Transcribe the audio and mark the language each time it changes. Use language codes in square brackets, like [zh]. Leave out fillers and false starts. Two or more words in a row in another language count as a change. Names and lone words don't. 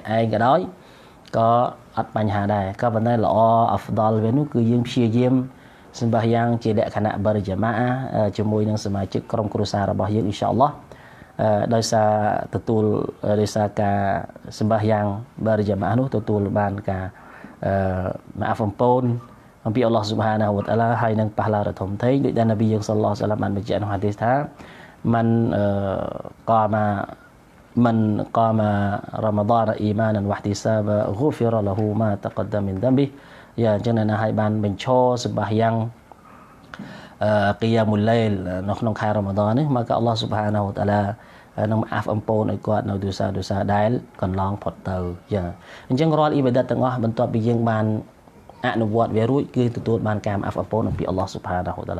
[km] ឯងក៏ដោយក៏អត់បញ្ហាដែរក៏ប៉ុន្តែល្អអាហ្វដលវានោះគឺយើងព្យាយាមសម្បះយ៉ាងជាលក្ខណៈបរិយាម៉ាជាមួយនឹងសមាជិកក្រុមគ្រួសាររបស់យើង [ar] إن شاء الله [km] ដោយសារការសម្បះយ៉ាងបរិយាម៉ានោះទទួលបានការម៉ាហ្វអំពូនអំពី [ar] الله سبحانه وتعالى [km] ហើយនឹងប៉ះឡារធំធេងដោយដែលនប៊ីយើង [ar] صلى الله عليه وسلم [km] បានបញ្ជាក់ក្នុងហាឌីសថា [ar] من قام رمضان إيمانا واحتسابا غفر له ما تقدم من ذنبه [km] យ៉ាងចឹងណាហើយបានបញ្ឈរសម្បះយ៉ាងគីយ៉ាមុលឡៃលនៅក្នុងខែរ៉ាម៉ាឌននេះមក [ar] الله سبحانه وتعالى [km] នឹងអាហ្វអំពូនឲ្យគាត់នៅទោសាដែលកន្លងផុតទៅអញ្ចឹងរាល់អ៊ីបាដាតទាំងអស់បន្ទាប់ពីយើងបានអនុវត្តវារួចគឺទទួលបានការអាហ្វអំពូនអំពី [ar] الله سبحانه وتعا